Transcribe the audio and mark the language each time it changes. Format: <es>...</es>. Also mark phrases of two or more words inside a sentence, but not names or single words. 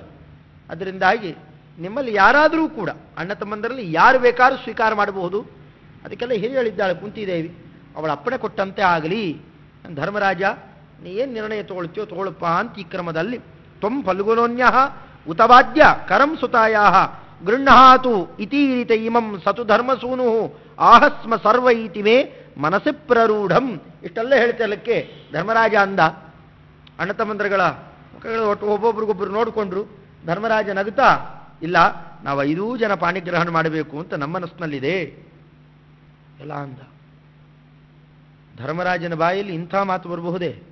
<kn>ಅದರಿಂದಾಗಿ ನಿಮ್ಮಲ್ಲಿ ಯಾರಾದರೂ ಕೂಡ ಅಣ್ಣ ತಮ್ಮಂದರಲ್ಲಿ ಯಾರು ಬೇಕಾದ್ರೂ ಸ್ವೀಕಾರ ಮಾಡಬಹುದು. ಅದಕ್ಕೆಲ್ಲ ಹೇಳಿ ಹೇಳಿದ್ದಾಳೆ ಕುಂತಿದೇವಿ, ಅವಳ ಅಪ್ಪಣೆ ಕೊಟ್ಟಂತೆ ಆಗಲಿ. ಧರ್ಮರಾಜ ನೀ ಏನು ನಿರ್ಣಯ ತಗೊಳ್ತೀಯೋ ತಗೊಳಪ್ಪ ಅಂತ ಈ ಕ್ರಮದಲ್ಲಿ</kn> <sa>ತ್ವಂ ಫಲ್ಗುನೋನ್ಯ ಉತವಾದ್ಯ ಕರಂ ಸುತಾಯಾ ಗೃಹಾತು ಇತೀರಿತ ಇಮಂ ಸತು ಧರ್ಮಸೂನು ಆಹಸ್ಮ ಸರ್ವ ಇತಿ ಮೇ ಮನಸ್ಸಿ ಪ್ರರೂಢಂ.</sa> <kn>ಇಷ್ಟೆಲ್ಲ ಹೇಳ್ತಿರಲಿಕ್ಕೆ ಧರ್ಮರಾಜ ಅಂದ. ಅಣ್ಣ ತಮ್ಮಂದ್ರಗಳ ಮುಖಗಳು ಒಟ್ಟು ಒಬ್ಬೊಬ್ರಿಗೊಬ್ಬರು ನೋಡಿಕೊಂಡ್ರು. ಧರ್ಮರಾಜ ನಗುತ್ತಾ, ಇಲ್ಲ ನಾವು 5 ಜನ ಪಾಣಿಗ್ರಹಣ ಮಾಡಬೇಕು ಅಂತ ನಮ್ಮ ಮನಸ್ಸಿನಲ್ಲಿದೆ ಎಲ್ಲ ಅಂದ. ಧರ್ಮರಾಜನ ಬಾಯಲ್ಲಿ ಇಂಥ ಮಾತು ಬರಬಹುದೇ?</kn>